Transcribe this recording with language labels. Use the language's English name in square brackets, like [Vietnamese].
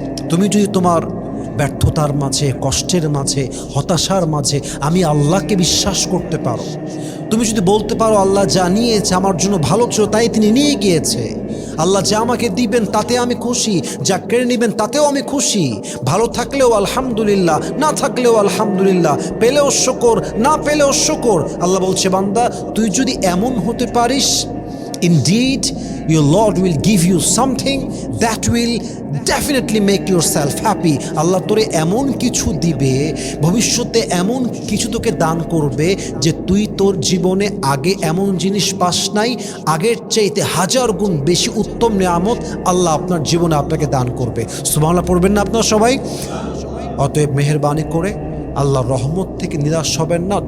[Bangla] তুমি যদি তোমার ব্যর্থতার মাঝে, কষ্টের মাঝে, হতাশার মাঝে আমি আল্লাহকে বিশ্বাস করতে পারো, তুমি যদি বলতে পারো আল্লাহ যা নিয়েছে আমার জন্য ভালো ছিল, তাই তিনি নিয়ে গিয়েছে, আল্লাহ যা আমাকে দিবেন তাতে আমি খুশি, যা কেড়ে নেবেন তাতেও আমি খুশি, ভালো থাকলেও আলহামদুলিল্লাহ, না থাকলেও আলহামদুলিল্লাহ, পেলেও শুকর, না পেলেও শুকর। আল্লাহ বলছে, বান্দা তুই যদি এমন হতে পারিস, [English] indeed your Lord will give you something that will definitely make yourself happy. [Bangla] আল্লাহ তোরে এমন কিছু দিবে, ভবিষ্যতে এমন কিছু তোকে দান করবে যে তুই তোর জীবনে আগে এমন জিনিস পাস নাই, আগের চাইতে হাজার গুণ বেশি উত্তম নিয়ামত আল্লাহ আপনার জীবনে আপনাকে দান করবে। সুবহানাল্লাহ পড়বেন না আপনারা সবাই? অতএব মেহেরবানি করে আল্লাহর রহমত থেকে নিরাশ হবেন না।